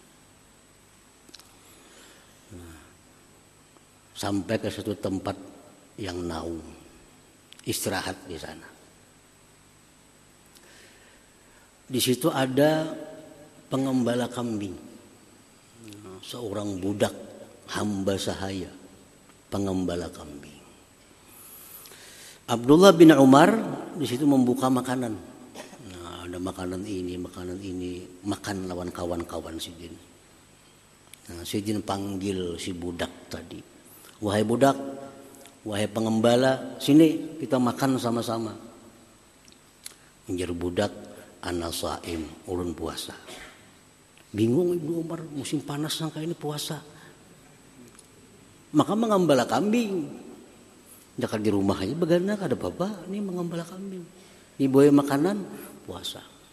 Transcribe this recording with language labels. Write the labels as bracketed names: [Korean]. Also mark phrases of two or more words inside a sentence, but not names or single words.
[Banjar] Sampai ke suatu tempat yang naung, istirahat di sana. Di situ ada pengembala kambing, seorang budak hamba sahaya, pengembala kambing. Abdullah bin Umar di situ membuka makanan. Nah, ada makanan ini, makan lawan kawan-kawan Sidin. Nah, Sidin panggil si budak tadi, wahai budak, wahai pengembala, sini kita makan sama-sama. Menjadi budak, [Arabic] أنا صائم, [Banjar] ulun puasa. Bingung Ibnu Umar, musim panas sangka ini puasa. Maka mengembala kambing. Dekat di rumah aja begana ada apa-apa, ini mengembala kambing. Dibawa makanan, puasa.